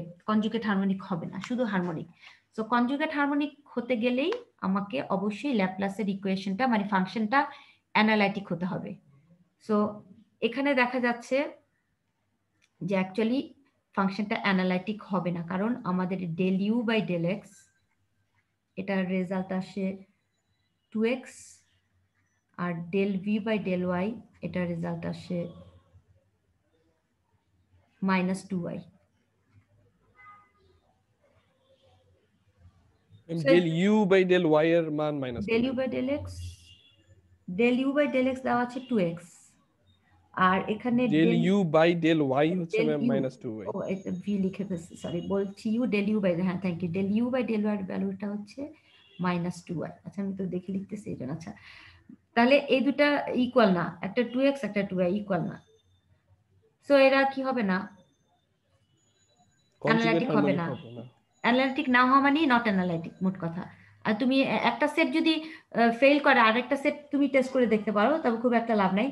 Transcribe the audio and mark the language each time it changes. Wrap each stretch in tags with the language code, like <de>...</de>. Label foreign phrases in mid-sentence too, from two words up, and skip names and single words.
<en>conjugate harmonic</en> <bn>হবে না, শুধু হারমোনিক। সো</bn> <en>conjugate harmonic</en> <bn>হতে গেলেই আমাকে অবশ্যই ল্যাপ্লাসের ইকুয়েশনটা মানে ফাংশনটা অ্যানালাইটিক হতে হবে। সো এখানে দেখা যাচ্ছে যে অ্যাকচুয়ালি ফাংশনটা অ্যানালাইটিক হবে না, কারণ আমাদের</bn> <en>del u by del x</en> <bn>এটার রেজাল্ট আসে 2x, আর</bn> <en>del v by del y</en> <bn>এটার রেজাল্ট আসে -2y। So</bn> <en>del u by del y</en> <bn>এর মান</bn> <en>minus del u by del x</en> <bn>দেওয়া আছে 2x, আর এখানে</bn> <en>del u by del y</en> <bn>হচ্ছে</bn> <en>del</en> <bn>ম্যাম</bn> <en>u, minus 2y.</en> <bn>ও এটা ভি লিখে ফেলছি, সরি, বলছি ইউ</bn> <en>del u by,</en> <bn>হ্যাঁ</bn> <en>thank you, del u by del y</en> <bn>এর ভ্যালুটা হচ্ছে -2y। আচ্ছা আমি তো দেখে লিখতেছি এই জন্য। আচ্ছা তাহলে এই দুটা ইকুয়াল না, একটা 2x একটা 2y ইকুয়াল না, সো এরা কি হবে না, কনজুগেট অ্যানালাইটিক হবে হারমোনিক না। হবে না। অ্যানালাইটিক না হওয়া মানে</bn> <en>not analytic,</en> <bn>মোট কথা। আর তুমি একটা সেট যদি ফেল করে আরেকটা সেট তুমি টেস্ট করে দেখতে পারো, তবে খুব একটা লাভ নাই।</bn>